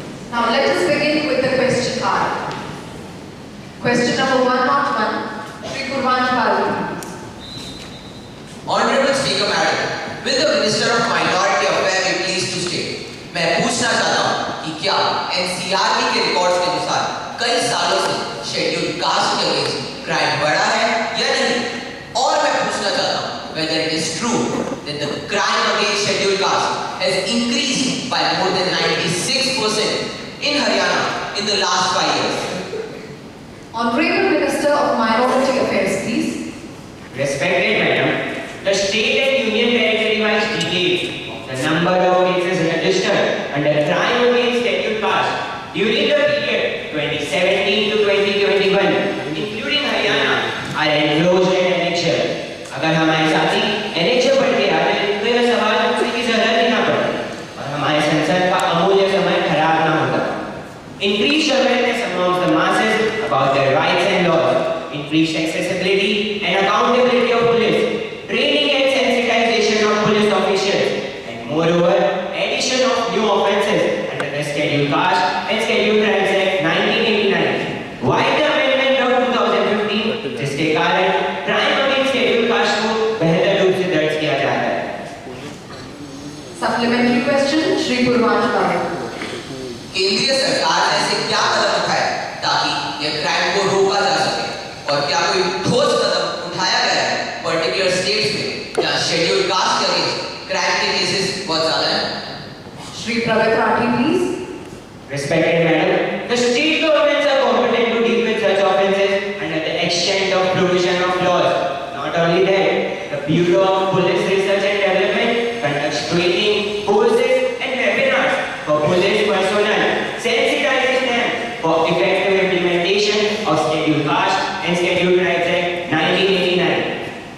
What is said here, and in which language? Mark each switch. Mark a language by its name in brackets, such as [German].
[English] Now let us begin with the question hour. Question number 101, Shri Purvanch Pali. Honorable Speaker Madam, will the Minister of Minority Affairs be pleased to state? [Hindi] मैं पूछना चाहता हूँ कि क्या NCRB के records के अनुसार कई सालों से शेड्यूल कास्ट के अगेंस्ट क्राइम बढ़ा है या नहीं? और मैं पूछना चाहता हूँ [English] whether it is true that the crime against scheduled caste has increased by more than 96% in Haryana in the last 5 years. Honorable Minister of Minority Affairs, please. Respected Madam, the state and union territory-wise details of the number of cases registered under crime against scheduled caste during the period 2017 to 2021, including Haryana, are enclosed and annexure. [Hindi] अगर हमारे साथी annexure पढ़ के आते तो यह सवाल पूछने की जरूरत ही ना पड़ती और हमारे संसद का अमूल्य समय खराब ना होता. [English] Increased awareness amongst the masses about their rights and laws, increased accessibility and accountability of police, training and sensitization of police officials, and moreover, addition of new offences under the Scheduled Caste and Scheduled Tribes Act 1989. Why the amendment of 2015? [Hindi] जिसके कारण [English] crime against scheduled caste [Hindi] को बेहतर रूप से दर्ज किया जा रहा है. [English] Supplementary question, Shri Purvanch Pali. [Hindi] केंद्रीय सरकार ने ऐसे क्या कदम उठाए ताकि यह क्राइम को रोका जा सके और क्या कोई ठोस कदम उठाया गया है पर्टिकुलर स्टेट्स में जहां शेड्यूल कास्ट के अगेंस्ट क्राइम की cases बहुत ज़्यादा हैं। [English] Shri Pravit Rathi, please. Respected Madam, the state governments are competent to deal with such offences under the extent of provision of laws. Not only that, the Bureau of Police Research and Development conducts training, courses and webinars for police personnel, sensitizing them for effective implementation of Scheduled Caste and Scheduled Tribes Act 1989.